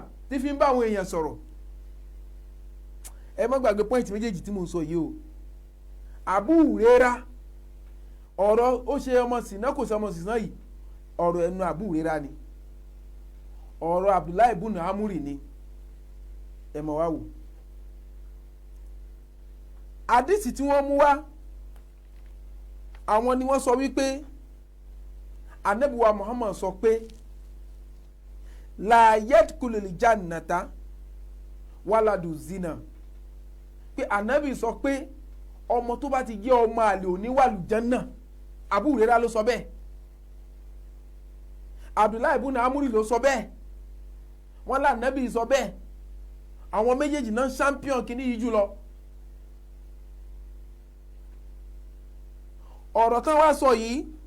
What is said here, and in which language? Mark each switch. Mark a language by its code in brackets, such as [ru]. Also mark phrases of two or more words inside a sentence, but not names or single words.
[yo] tí fi ń bá àwọn èèyàn sọ̀rọ̀ ẹ má gbàgbé pọ́ìntì méjèèjì tí mo ń sọ yìí o Abu Huraira ọ̀rọ̀ ó ṣe ọmọ sìnà kò sí ọmọ sìnà yìí ọ̀rọ̀ ẹnu Abu Huraira ni ọ̀rọ̀ Abdullahi ibn Amuri ni ẹ mọ̀ wá wò àdìsí tí wọ́n mú wá àwọn ni wọ́n sọ wípé Ànábì wa Muhammad sọ pé [ar] لا يدخل الجنة ولد زنا [yo] pé Ànábì sọ pé ọmọ tó bá ti jẹ́ ọmọ àlè òní wàlùjánnà Abu Huraira ló sọ bẹ́ẹ̀ Abdullahi ibn Amuri ló sọ bẹ́ẹ̀ wọ́n lá Ànábì sọ bẹ́ẹ̀ àwọn méjèèjì náà champion kìíní yìí jùlọ ọ̀rọ̀ tán wá sọ yìí